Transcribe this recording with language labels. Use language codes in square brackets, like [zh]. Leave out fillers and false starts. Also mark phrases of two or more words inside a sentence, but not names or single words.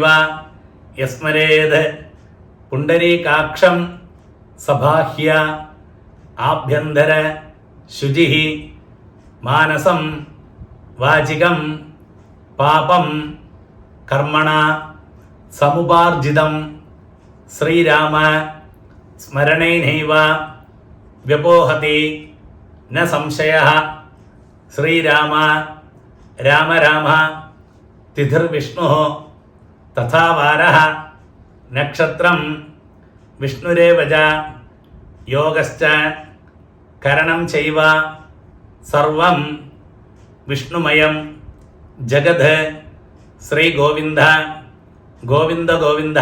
[sa] वा यस्मरेत् पुण्डरीकाक्षं सबाह्य आभ्यन्तर शुचिः मानसं वाचिकं पापं कर्म्मण समुपार्जितं श्रीराम स्मरणेनैव व्यपोहति न संशयः. श्रीराम राम राम तिथिर्विष्णु तथा वारः नक्षत्रं विष्णुरेव च योगश्च करणं चैव सर्वं विष्णुमयं जगद् श्रीगोविन्द गोविन्द गोविन्द